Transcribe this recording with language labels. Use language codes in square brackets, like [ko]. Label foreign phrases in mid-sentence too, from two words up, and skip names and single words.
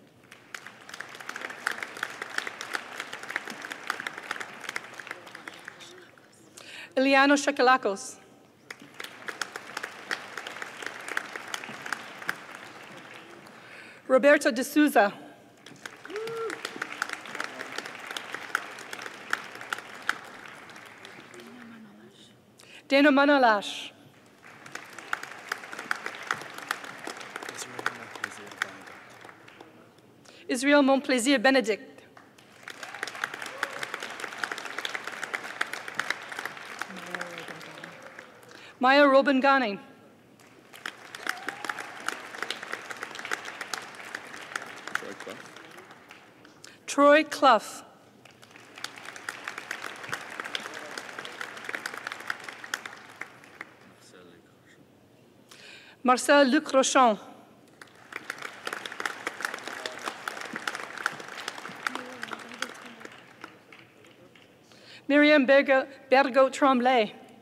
[en] Iliano Shakalakos. Roberto de Souza. Dana Manalash. Israel Montplaisir Benedict. Maya Robengani. Troy Clough. Marcel Luc Rochon. Miriam Bergo Tremblay.